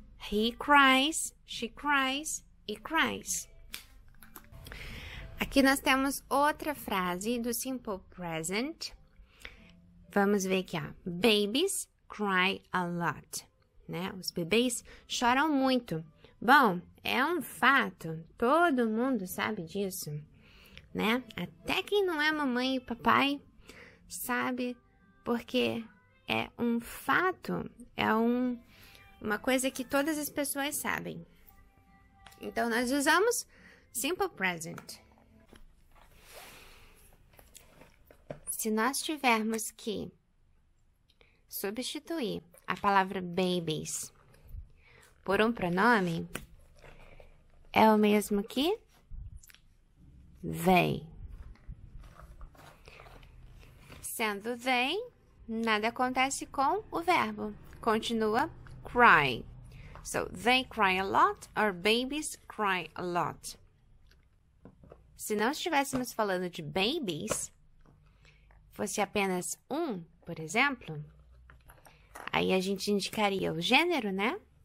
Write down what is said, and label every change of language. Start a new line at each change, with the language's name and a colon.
English: He cries, she cries, it cries.
Portuguese: Aqui nós temos outra frase do Simple Present. Vamos ver aqui, ó.
English: Babies cry a lot, né?
Portuguese: Os bebês choram muito. Bom, é um fato, todo mundo sabe disso, né? Até quem não é mamãe e papai sabe, porque é um fato, é uma coisa que todas as pessoas sabem. Então, nós usamos Simple Present. Se nós tivermos que substituir a palavra babies por um pronome, é o mesmo que they. Sendo they, nada acontece com o verbo. Continua cry.
English: So, they cry a lot or babies cry a lot.
Portuguese: Se não estivéssemos falando de babies, fosse apenas um, por exemplo, aí a gente indicaria o gênero, né?